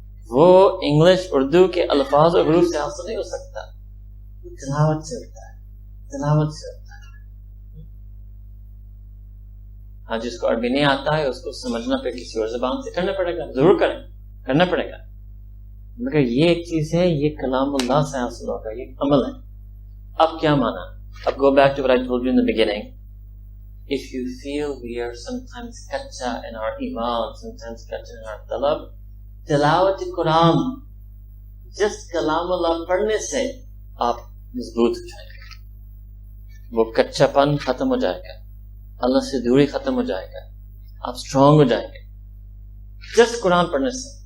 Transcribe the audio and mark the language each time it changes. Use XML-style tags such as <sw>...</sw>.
<ur>وہ انگلش اردو کے الفاظ اور حروف سے حاصل نہیں ہو سکتا, تلاوت سے ہوتا ہے, تلاوت سے ہوتا ہے. ہاں جس کو عربی نہیں آتا ہے اس کو سمجھنا پھر کسی اور زبان سے کرنا پڑے گا, ضرور کرنا پڑے گا, مگر یہ ایک چیز ہے, یہ کلام اللہ سے حاصل ہوگا, یہ عمل ہے. اب کیا مانا؟ اب</ur> <en>go back to what I told you in the beginning. If you feel we are sometimes kacha in our iman, sometimes kacha in our talab, tilawat Quran, just kalam Allah</en> <ur>پڑھنے سے آپ مضبوط ہو جائیں گے, وہ کچا پن ختم ہو جائے گا, اللہ سے دوری ختم ہو جائے گا, آپ اسٹرانگ ہو جائیں گے جسٹ قرآن پڑھنے سے.</ur>